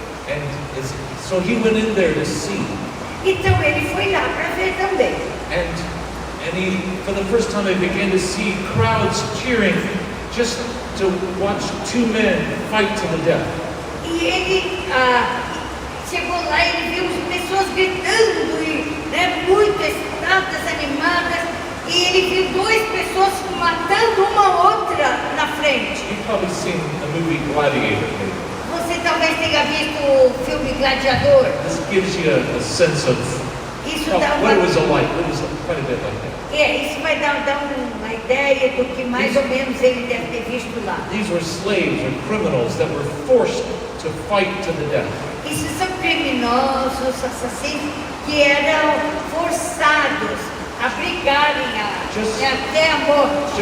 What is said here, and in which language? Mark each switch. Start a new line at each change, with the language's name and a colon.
English: And so he went in there to see.
Portuguese: Então ele foi lá para ver também.
English: And he, for the first time, he began to see crowds cheering just to watch two men fight to the death.
Portuguese: E ele chegou lá e ele viu pessoas gritando e muito excitadas, animadas. E ele viu duas pessoas matando uma outra na frente.
English: You've probably seen the movie Gladiator, maybe.
Portuguese: Você talvez tenha visto o filme Gladiador.
English: This gives you a sense of
Portuguese: Isso
English: what
Portuguese: dá
English: it was like. It was quite a bit like that.
Portuguese: Isso vai dar uma ideia do que mais ou menos ele deve ter visto lá.
English: These were slaves or criminals that were forced to fight to the death.
Portuguese: Isso são criminosos, assassinos, que eram forçados a brigarem até a morte.